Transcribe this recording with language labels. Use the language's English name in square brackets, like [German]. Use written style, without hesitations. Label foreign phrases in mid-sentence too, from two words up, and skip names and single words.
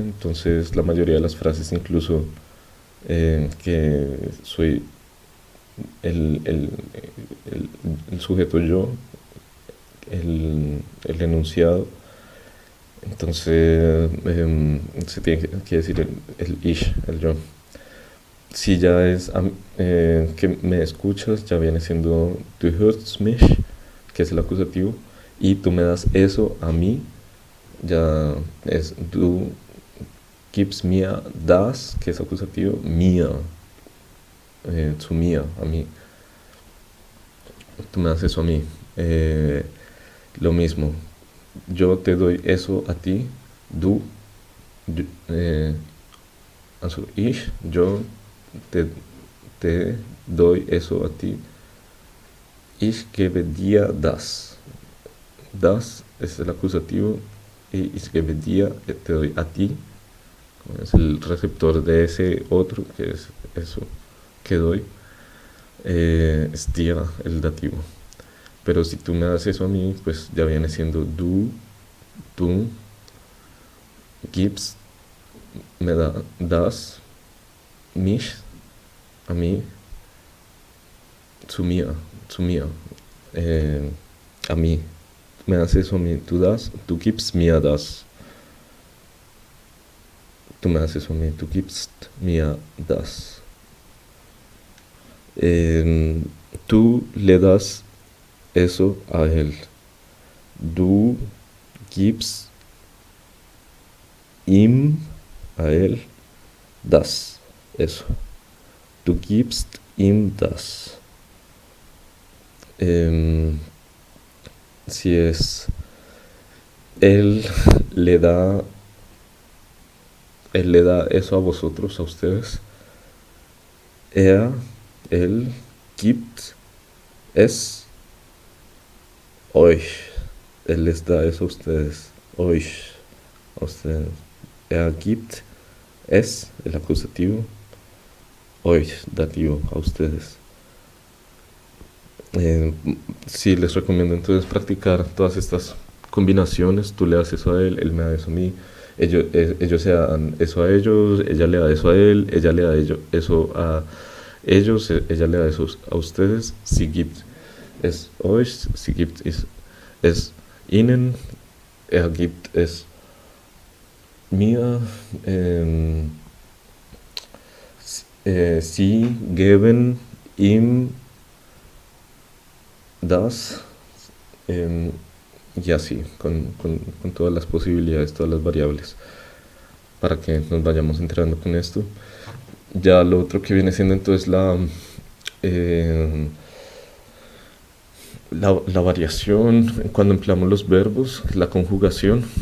[Spanish] Entonces la mayoría de las frases, incluso que soy el, el, el sujeto yo, el enunciado, entonces se tiene que decir el ich, el yo. Si ya es que me escuchas, ya viene siendo [German] du hörst mich, [Spanish] que es el acusativo, y tú me das eso a mí, ya es [German] du gibst mir das, [Spanish] que es acusativo, [German] mir, zu mir, [Spanish] a mí. Tú me das eso a mí. Lo mismo, yo te doy eso a ti, [German] du, also ich, [Spanish] yo te doy eso a ti. [German] Ich gebe dir das. [Spanish] Das es el acusativo y [German] ich gebe dir, [Spanish] te doy a ti. Es el receptor de ese otro, que es eso que doy. Es dir el dativo. Pero si tú me das eso a mí, pues ya viene siendo du, tú gibst, me das, mich, a mí, [German] zu mir, [Spanish] a mí, me das eso a mí, tú [German] gibst mir das, [Spanish] tú me das eso a mí, tú [German] gibst mir das, [Spanish] tú le das eso a él, [German] du gibst ihm, [Spanish] a él, das, eso, [German] du gibst ihm das. [Spanish] Si es él le da eso a vosotros, a ustedes, él [German] gibt es euch, [Spanish] él les da eso a ustedes, euch, a ustedes, gibt es el acusativo, euch, dativo, a ustedes. Sí, les recomiendo entonces practicar todas estas combinaciones. Tú le das eso a él me da eso a mí, ellos se dan eso a ellos, ella le da eso a él, ella le da eso a ellos, ella le da eso a ustedes. [German] Sie gibt es euch, sie gibt es ihnen, gibt es mir, sie geben ihm das, [Spanish] y así, con todas las posibilidades, todas las variables, para que nos vayamos enterando con esto. Ya lo otro que viene siendo entonces la variación cuando empleamos los verbos, la conjugación.